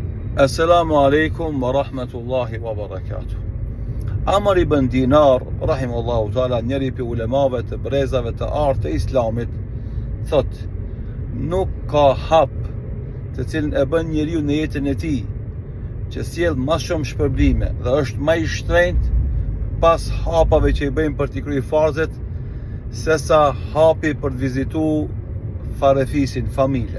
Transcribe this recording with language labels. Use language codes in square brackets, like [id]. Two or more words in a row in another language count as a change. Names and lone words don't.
[ar] السلام عليكم ورحمة الله وبركاته. Amr ibn Dinar, رحمه الله تعالى, [sq] njeri për ulemave të brezave të artë të islamit, thot, nuk ka hap të cilën e bën njeriu në jetën e tij që sjell më shumë shpërblime dhe është më i shtrenjtë pas hapave që i bëjmë për t'i kryer farzet, sesa hapi për të vizituar farefisin, familjen.